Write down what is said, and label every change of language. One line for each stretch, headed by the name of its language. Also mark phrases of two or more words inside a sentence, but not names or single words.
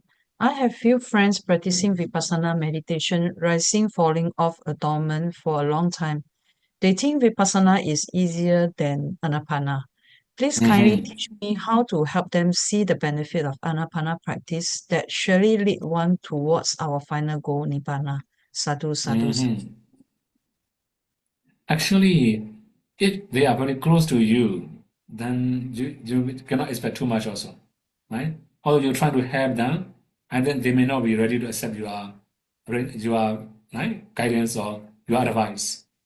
English: I have few friends practicing Vipassana meditation, rising, falling off adornment for a long time. They think Vipassana is easier than Anapana. Please kindly teach me how to help them see the benefit of Anapana practice that surely lead one towards our final goal, Nibbana.
Pali: Sadhu, sadhu, sadhu.
English: Actually, if they are very close to you, then you cannot expect too much also, right? Although you're trying to help them, and then they may not be ready to accept your right, guidance or your advice.